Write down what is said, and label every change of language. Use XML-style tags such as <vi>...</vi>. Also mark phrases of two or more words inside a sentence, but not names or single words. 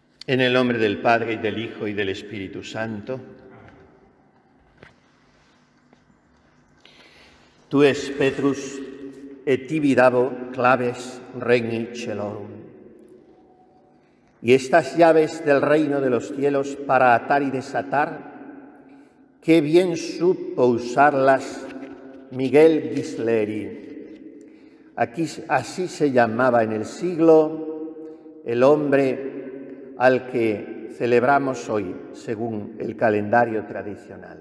<es>En el nombre del Padre, y del Hijo, y del Espíritu Santo.</es> <la>Tu es Petrus et tibi dabo claves regni celorum.</la> <es>Y estas llaves del reino de los cielos para atar y desatar, qué bien supo usarlas Miguel Ghisleri. Aquí así se llamaba en el siglo el hombre al que celebramos hoy, según el calendario tradicional.</es>